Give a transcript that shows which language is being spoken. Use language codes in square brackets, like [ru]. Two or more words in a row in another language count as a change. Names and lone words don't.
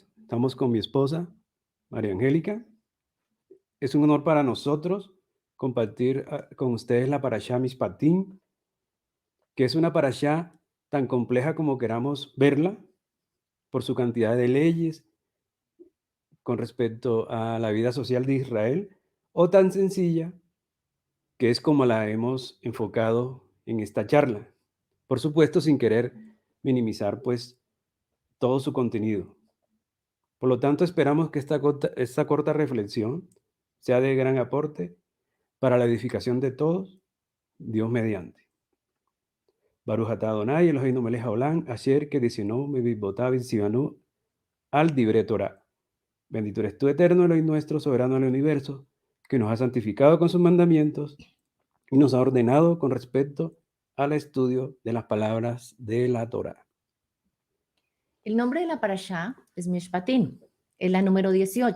[es] Estamos con mi esposa, María Angélica. Es un honor para nosotros compartir con ustedes la Parashá Mishpatim, que es una Parashá tan compleja como queramos verla, por su cantidad de leyes con respecto a la vida social de Israel, o tan sencilla que es como la hemos enfocado en esta charla. Por supuesto, sin querer minimizar pues todo su contenido. Por lo tanto, esperamos que esta corta reflexión sea de gran aporte para la edificación de todos, Dios mediante. [he] ברוך אתה אדני אלהינו מלך העולם, אשר קדשנו במצותיו וצונו על דברי תורה. [es] Bendito eres tú, eterno Elohim nuestro, soberano del universo, que nos ha santificado con sus mandamientos y nos ha ordenado con respecto al estudio de las palabras de la Torah. El nombre de la parashá es Mishpatim, es la número 18.